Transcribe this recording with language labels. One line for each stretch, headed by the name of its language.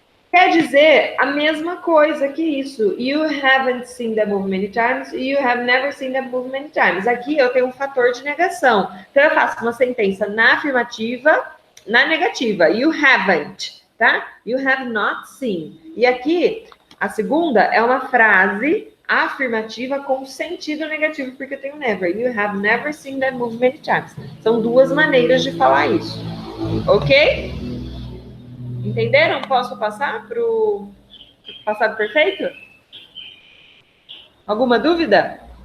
Portuguese: Quer dizer a mesma coisa que isso.
English: You haven't seen that movie many times. You have never seen that movie many times.
Portuguese: Aqui eu tenho um fator de negação. Então eu faço uma sentença na afirmativa, na negativa.
English: You haven't, tá? You have not seen.
Portuguese: E aqui, a segunda é uma frase afirmativa com sentido negativo, porque eu tenho never.
English: You have never seen that movie many times.
Portuguese: São duas maneiras de falar isso. Ok? Entenderam? Posso passar para o passado perfeito? Alguma dúvida?